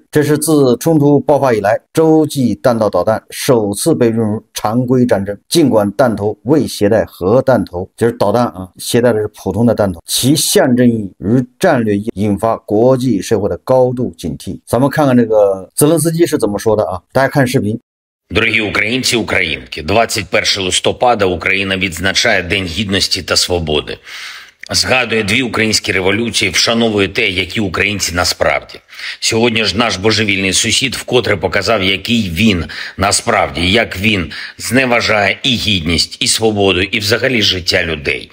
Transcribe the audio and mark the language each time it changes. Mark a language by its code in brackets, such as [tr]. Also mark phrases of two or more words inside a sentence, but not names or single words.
[zh] 这是自冲突爆发以来，洲际弹道导弹首次被用入常规战争。尽管弹头未携带核弹头，就是导弹携带的是普通的弹头，其象征意义与战略意义引发国际社会的高度警惕。咱们看看这个泽连斯基是怎么说的大家看视频。 [uk] Дорогі українці, українки, 21 листопада Україна відзначає День Гідності та Свободи. Згадує 2 українські революції, вшановує те, які українці насправді. Сьогодні ж наш божевільний сусід вкотре показав, який він насправді, як він зневажає і гідність, і свободу, і взагалі життя людей.